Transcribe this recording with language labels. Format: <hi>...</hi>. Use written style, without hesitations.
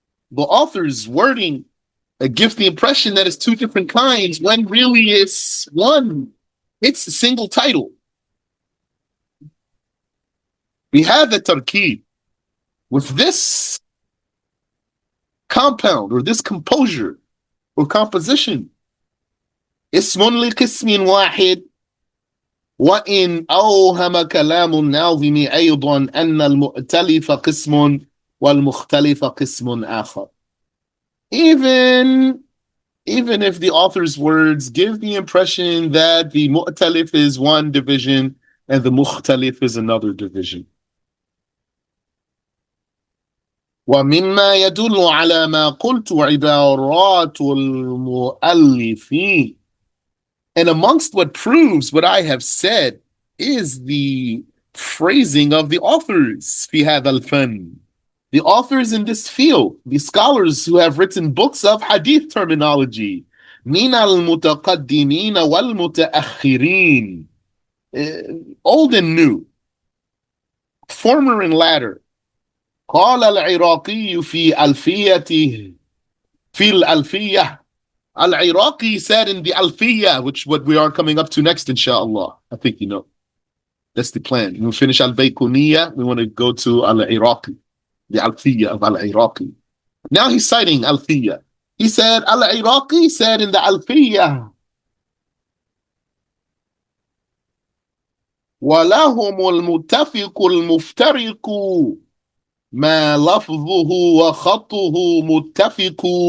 <en>The author's wording gives the impression that it's two different kinds when really it's one. It's a single title. We have the tarkib with this compound or this composure or composition.</en> <ar>اسم لقسم واحد وإن أوهم كلام الناظم أيضا أن المؤتلف قسم والمختلف قسم آخر.</ar> <en>Even if the author's words give the impression that the mu'talif is one division and the mukhtalif is another division. ومما يدل على ما قلت عبارات المؤلفين, and amongst what proves what I have said is the phrasing of the authors في هذا الفن. The authors in this field, the scholars who have written books of hadith terminology, min al-mutaqaddimin wal-mutaakhirin, old and new, former and latter.</en> <ar>قال العراقي في ألفيته في الألفية.</ar> <en>Al-Iraqi said in the Alfiya, which what we are coming up to next, inshallah. I think you know. That's the plan. When we finish Al-Bayquniya, we want to go to Al-Iraqi, the Alfiya of Al-Iraqi. Now he's citing Alfiya. He said, Al-Iraqi said in the Alfiya, وَلَهُمُ الْمُتَّفِقُ الْمُفْتَرِقُ مَا لَفْظُهُ وَخَطُّهُ مُتَّفِقُ.</en>